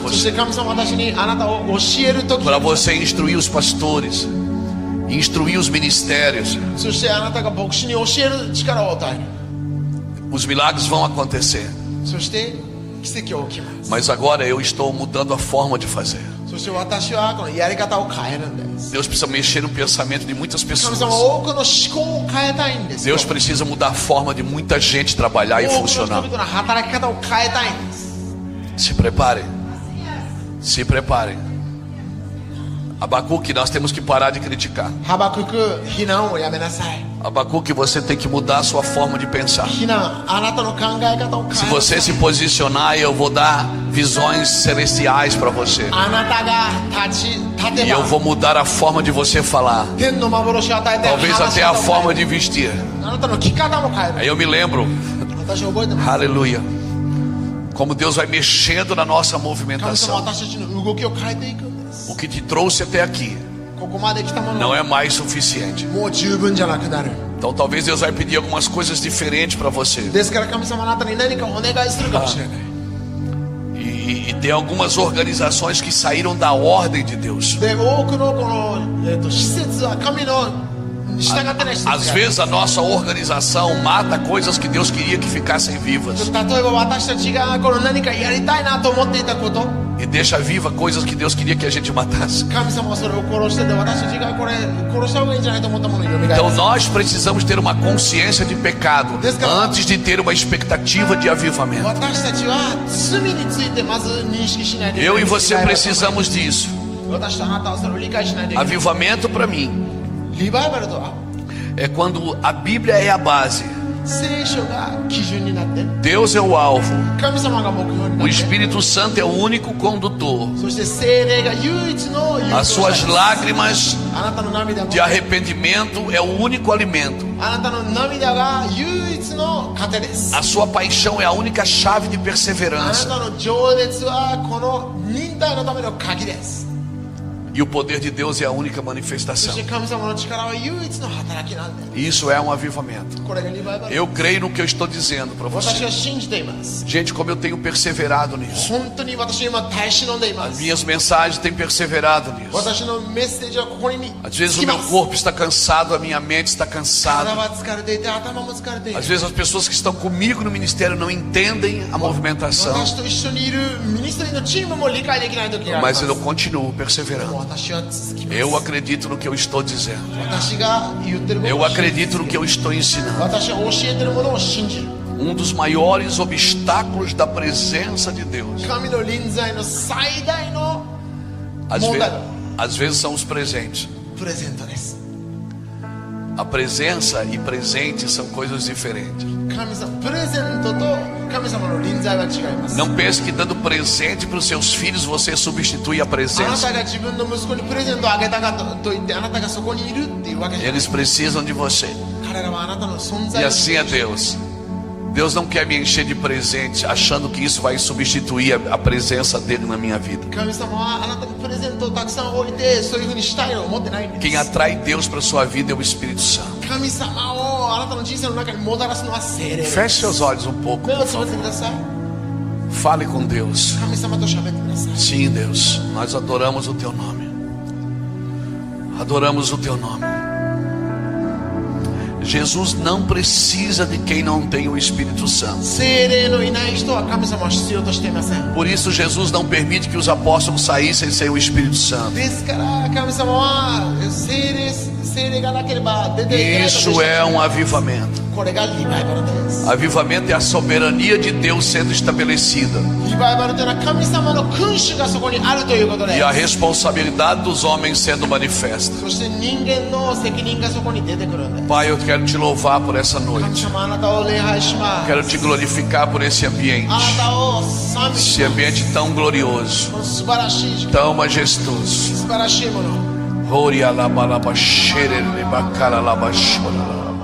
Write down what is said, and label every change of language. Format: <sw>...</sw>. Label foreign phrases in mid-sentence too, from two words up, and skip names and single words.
<ja>そし</ja> <pt>você.</pt> <ja>て神様は私にあなたを教える時</ja> <pt>Para você instruir os pastores, instruir os ministérios.</pt> <ja>そしてあなたが牧師に教える力を与える</ja> <pt>Os milagres vão acontecer.</pt> <ja>そして奇跡は起きます</ja> <pt>Mas agora eu estou mudando a forma de fazer.</pt> <ja>そして私はこのやり方を変えるんです</ja> <pt>Deus precisa mexer no pensamento de muitas</pt> <ja>神</ja> <pt>pessoas.</pt> <ja>様は多くの思考を変えたいんですよ</ja> <pt>Deus precisa mudar a forma de muita gente trabalhar e</pt> <ja>多くの人</ja> <pt>funcionar.</pt> <ja>々の働き方を変えたいんです</ja> <pt>Se preparem. Se preparem. Abacuque, nós temos que parar de criticar.</pt> <ja>ハバクク非難をやめなさい</ja> <pt>Abacuque, você tem que mudar a sua forma de pensar.</pt> <ja>非難あなたの考え方を変</ja> <pt>Se</pt> <ja>えな</ja> <pt>você</pt> <ja>さ</ja> <pt>se</pt> <ja>い</ja> <pt>posicionar, eu vou dar visões celestiais para você.</pt> <ja>あなたが立</ja> <pt>E</pt> <ja>て</ja> <pt>eu</pt> <ja>ば</ja> <pt>vou mudar a forma de você falar.</pt> <ja>天の幻を与えて</ja> <pt>Talvez</pt> <ja>話し</ja> <pt>até a</pt> <ja>方を</ja> <pt>forma</pt> <ja>変え</ja> <pt>de</pt> <ja>る</ja> <pt>vestir.</pt> <ja>あなたの着方も変える</ja> <pt>Aí eu me lembro,</pt> <ja>私覚えてます</ja> <pt>aleluia, como Deus vai mexendo na nossa</pt> <ja>神様</ja> <pt>movimentação.</pt> <ja>私たちの動きを変えていくんです</ja> <pt>O que te trouxe até aqui</pt> <ja>ここまで来たもの</ja> <pt>não</pt> <ja>は</ja> <pt>é mais suficiente.</pt> <ja>もう十分じゃなくなる</ja> <pt>Então talvez Deus vai pedir algumas coisas diferentes para você.</pt> <ja>ですから神様あなたに何かお願いするかもしれない</ja> <pt>E tem algumas organizações que saíram da ordem de Deus.</pt> <ja>で多くのこの、施設は神の従ってない施設がある</ja> <pt>Às vezes a nossa organização mata coisas que Deus queria que ficassem vivas</pt> <ja>例えば私たちがこの何かやりたいなと思っていたこと</ja> <pt>e deixa viva coisas que Deus queria que a gente matasse.</pt> <ja>神様はそれを殺してて私たちがこれ殺した方がいいんじゃないと思ったものを蘇ら</ja> <pt>Então</pt> <ja>せ</ja> <pt>nós precisamos ter uma consciência de pecado antes de ter uma expectativa de avivamento.</pt> <ja>私たちは罪についてまず認識しないといけ</ja> <pt>Eu</pt> <ja>ない</ja> <pt>e você precisamos disso.</pt> <ja>私とあなたはそれを理解しないといけない</ja> <pt>Avivamento para mim</pt> <ja>リバイバルとは</ja> <pt>é quando a Bíblia é a base,</pt> <ja>聖書が基準になって</ja> <pt>Deus é o alvo,</pt> <ja>神様が目標にな</ja> <pt>o</pt> <ja>って</ja> <pt>Espírito Santo é o único condutor.</pt> <ja>そして聖霊が唯一の誘導</ja> <pt>As</pt> <ja>者</ja> <pt>suas</pt> <ja>です</ja> <pt>lágrimas</pt> <ja>あなたの涙も</ja> <pt>de arrependimento é o único alimento.</pt> <ja>あなたの涙が唯一の糧です</ja> <pt>A sua paixão é a única chave de</pt> <ja>あな</ja> <pt>perseverança.</pt> <ja>たの情熱はこの忍耐のための鍵です</ja> <pt>E E o poder de Deus é a única</pt> <ja>そ</ja> <pt>manifestação.</pt> <ja>して神様の力は唯一の働きなんだよ。</ja> <pt>Isso é um avivamento.</pt> <ja>これがリバイバル。</ja> <pt>Eu creio no que eu estou dizendo para</pt> <ja>私</ja> <pt>você.</pt> <ja>は信じています。</ja> <pt>Gente, como eu tenho perseverado nisso.</pt> <ja>本当に私今耐え忍んでいま</ja> <pt>As</pt> <ja>す。</ja> <pt>minhas mensagens têm perseverado nisso.</pt> <ja>私のメッセージはここに</ja> <pt>Às vezes</pt> <ja>つ</ja> <pt>o</pt> <ja>き</ja> <pt>meu</pt> <ja>ます。</ja> <pt>corpo está cansado, a minha mente está</pt> <ja>体</ja> <pt>cansada.</pt> <ja>は疲れていて頭も疲れている</ja> <pt>Às。vezes as pessoas que estão comigo no ministério não entendem a movimentação.</pt> <ja>私と一緒にいるミニストリーのチームも理解できない時がありま</ja> <pt>Mas</pt> <ja>す。</ja> <pt>eu continuo</pt> <ja>でも</ja> <pt>perseverando.</pt> <ja>私は続きます。</ja> <pt>Eu acredito no que eu estou dizendo.</pt> <ja>私が言ってること</ja> <pt>Eu</pt> <ja>を信じ</ja> <pt>acredito no que eu estou ensinando.</pt> <ja>私は教えてるものを信じる。</ja> <pt>Dos maiores obstáculos da presença de Deus.</pt> <ja>神の臨在の最大の</ja> <pt>Às vezes são os presentes.</pt> <ja>プレゼントです。</ja> <pt>A presença e presente são coisas diferentes.</pt> <ja>神様、プレゼントと神様の臨在は違います。</ja> <pt>Não pense que dando presente para os seus filhos você substitui a</pt> <ja>あな</ja> <pt>presença.</pt> <ja>たが自分の息子にプレゼントをあげたかと言ってあなたがそこにいるっていうわけじゃない。</ja> <pt>Eles precisam de você.</pt> <ja>彼らはあなたの存</ja> <pt>E</pt> <ja>在を</ja> <pt>assim é Deus. Deus não quer me encher de presente achando que isso vai substituir a presença dele na minha vida.</pt> <ja>神様はあなたにプレゼントをたくさん置いてそういうふうにしたいと思ってないんです。</ja> <pt>Quem atrai Deus para sua vida é o Espírito Santo.</pt> <ja>神様をあなたの人生の中にもたらすのは聖霊。</ja> <pt>Feche seus olhos um pouco.</pt> <ja>目をつぶってください。</ja> <pt>Fale com Deus.</pt> <ja>神様と喋ってください。</ja> <pt>Sim, Deus, nós adoramos o teu nome. Adoramos o teu nome. Jesus não precisa de quem não tem o Espírito Santo.</pt> <ja>聖霊のいない人は神様を必要としていません。</ja> <pt>Por isso Jesus não permite que os apóstolos saíssem sem o Espírito Santo.</pt> <ja>ですから神様は聖霊がなければ出ていけないと</ja> <pt>Isso é um avivamento.</pt> <ja>これがリバイバルです。</ja> <pt>Avivamento é a soberania de Deus sendo estabelecida</pt> <ja>リバイバルというのは神様の君主がそこにあるということで</ja> <pt>e a</pt> <ja>す。</ja> <pt>responsabilidade dos homens sendo manifesta.</pt> <ja>そして人間の責任がそこに出てくるんです。</ja> <pt>Pai, eu quero te louvar por essa</pt> <ja>神</ja> <pt>noite.</pt> <ja>様あなたを礼拝しま</ja> <pt>Quero</pt> <ja>す。</ja> <pt>te glorificar por esse ambiente.</pt> <ja>あなたを賛美し</ja> <pt>Esse</pt> <ja>ます。</ja> <pt>ambiente tão glorioso,</pt> <ja>この素晴らしい時間、</ja> <pt>tão majestoso.</pt> <ja>素晴らしいもの。 Ori alabalaba xerele bacala laba xora.</ja>